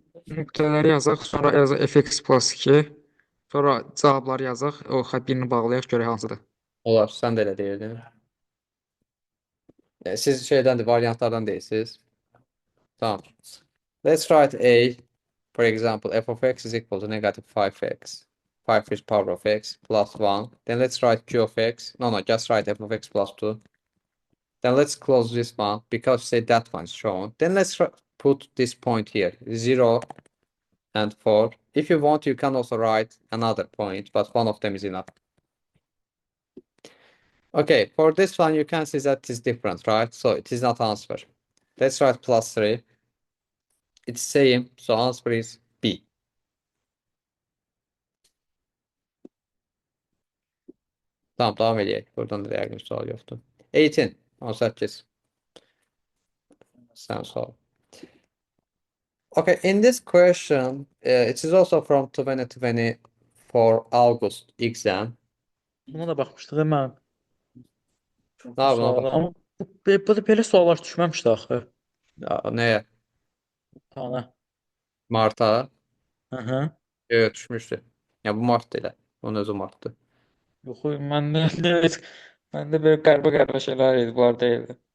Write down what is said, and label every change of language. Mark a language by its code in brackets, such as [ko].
[az] Nöqtələri yazaq, sonra yazaq fx plus 2. Sonra cavabları yazaq, o birini bağlayaq, görək hansıdır. Olar, sən də elə deyirdin. Siz şeydən variantlardan deyilsiniz. Tamam. [en] Let's write a, for example, f of x is equal to negative 5x. 5 is power of x plus 1. Then let's write q of x. No, just write f of x plus 2. Then let's close this one because say that one's shown. Then let's put this point here, 0 and 4. If you want, you can also write another point, but one of them is enough. Okay, for this one, you can see that it is different, right? So it is not answer. Let's write plus 3. It's same, so answer is B. [az] Tamam, devam edeyim. Buradan da yəqin sual yoxdur. 18. 18. [tr] Sen sor. [en] Okay, in this question, it is also from 2024 August exam. [az] Buna da baxmışdıq mən. [tr] Ne yapalım? [az] Suala, amma bu da belə suallar düşməmişdi axı. [tr] Neye? Ana. Mart'a. Hı. Evet, düşmüştü. Ya bu Mart değil. Onun özü Mart'tı. [az] Yox, məndə belə qəribə şeylər idi, bunlar deyildi.